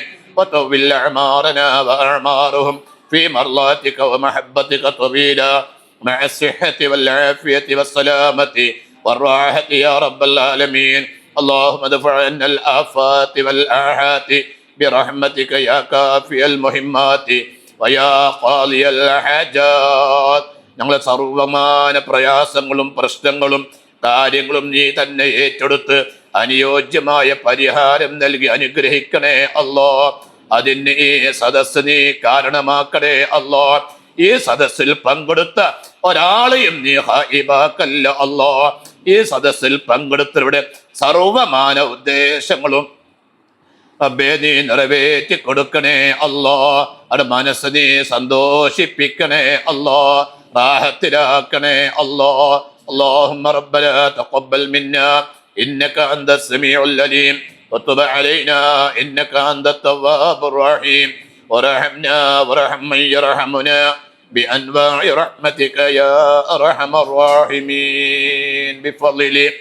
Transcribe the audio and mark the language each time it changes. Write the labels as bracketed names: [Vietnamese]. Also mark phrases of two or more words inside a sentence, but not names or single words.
[Arabic] وطول أعمارنا وأعمارهم في مرضاتك ومحبتك طويلا مع الصحة والعافية والسلامة والراحة يا رب العالمين. اللهم ادفع عنا الآفات والآحات برحمتك يا كافي المهمات ويا قاضي الحاجات. [Malayalam] ഞങ്ങളെ സർവമാന പ്രയാസങ്ങളും പ്രശ്നങ്ങളും കാര്യങ്ങളും നീ തന്നെ ഏറ്റെടുത്ത് അനുയോജ്യമായ പരിഹാരം നൽകി അനുഗ്രഹിക്കണേ അല്ലാഹ്. അതിന് ഈ സദസ്സ് നീ കാരണമാക്കണേ അല്ലാഹ്. ഈ സദസ്സിൽ പങ്കെടുത്ത ഒരാളെയും നീ ഹായിബാക്കല്ല അല്ലാഹ്. ഈ സദസ്സിൽ പങ്കെടുത്തവരുടെ സർവമാന ഉദ്ദേശങ്ങളും റബ്ബേ നീ നിറവേറ്റി കൊടുക്കണേ അല്ലാഹ്. അത് മനസ്സ് നീ സന്തോഷിപ്പിക്കണേ അല്ലാഹ്, റാഹത്തിലാക്കണേ അല്ലാഹ്. [Arabic] اللهم ربنا تقبل منا إنك أنت السميع العليم وتب علينا إنك أنت التواب الرحيم ورحمنا ورحم من يرحمنا بأنواع رحمتك يا أرحم الراحمين بفضل